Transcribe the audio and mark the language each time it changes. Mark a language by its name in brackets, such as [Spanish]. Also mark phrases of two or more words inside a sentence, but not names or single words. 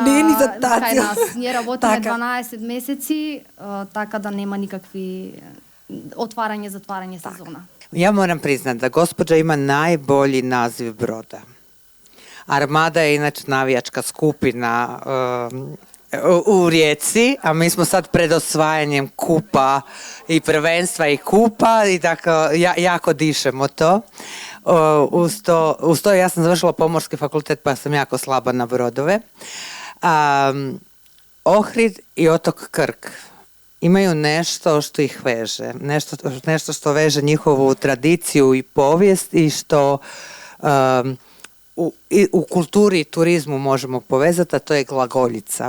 [Macedonian] кај нас. Ние работиме 12 месеци, така да нема никакви отварање-затварање сезона. [Croatian] Ja moram priznat da gospođa ima najbolji naziv broda. Armada je inače navijačka skupina u Rijeci, a mi smo sad pred osvajanjem kupa i prvenstva i kupa i tako jako dišemo to. Uz to ja sam završila Pomorski fakultet pa sam jako slaba na brodove. Ohrid i otok Krk imaju nešto što ih veže, nešto što veže njihovu tradiciju i povijest i što u kulturi i turizmu možemo povezati, a to je glagoljica.